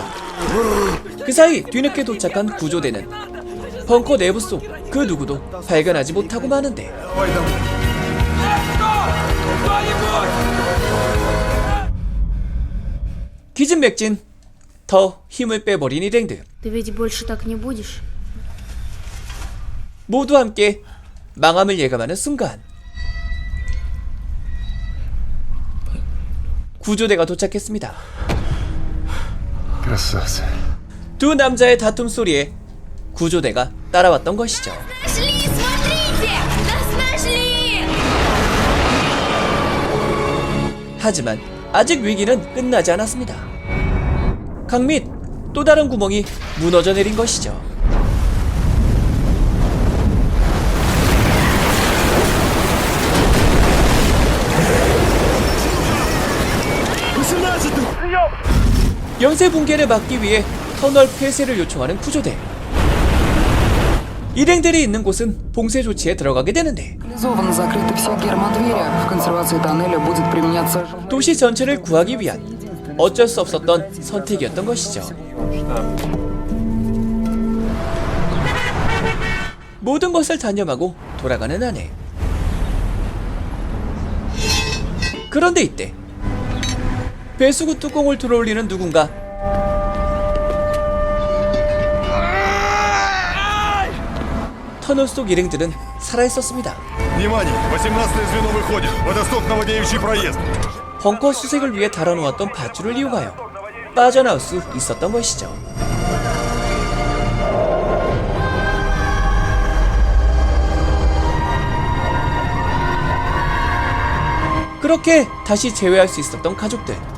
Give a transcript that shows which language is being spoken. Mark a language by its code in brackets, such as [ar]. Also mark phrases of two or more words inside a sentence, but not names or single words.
[ko] 그 사이 뒤늦게 도착한 구조대는 벙커 내부 속 그 누구도 발견하지 못하고 마는데 기진맥진 더 힘을 빼버린 일행들. [ru] Ты ведь больше так не будешь? [ko] 모두 함께 망함을 예감하는 순간 구조대가 도착했습니다. [ru] Красавцы. [ko] 두 남자의 다툼 소리에 구조대가 따라왔던 것이죠. [ru] Нашли, смотрите! Нас нашли! [ko] 하지만 아직 위기는 끝나지 않았습니다. 강 및 또 다른 구멍이 무너져 내린 것이죠. 연쇄 붕괴를 막기 위해 터널 폐쇄를 요청하는 구조대. 일행들이 있는 곳은 봉쇄 조치에 들어가게 되는데 [ru] Организованно закрыты все гермодвери. В консервации тоннеля будет применяться... [ko] 도시 전체를 구하기 위한 어쩔 수 없었던 선택이었던 것이죠. 모든 것을 단념하고 돌아가는 아내. 그런데 이때 배수구 뚜껑을 들어올리는 누군가. 터널 속 일행들은 살아있었습니다. [ru] Внимание! 18-е звено выходит. Водосток наводняющий проезд. [ko] 벙커 수색을 위해 달아놓았던 밧줄을 이용하여 빠져나올 수 있었던 것이죠. 그렇게 다시 재회할 수 있었던 가족들.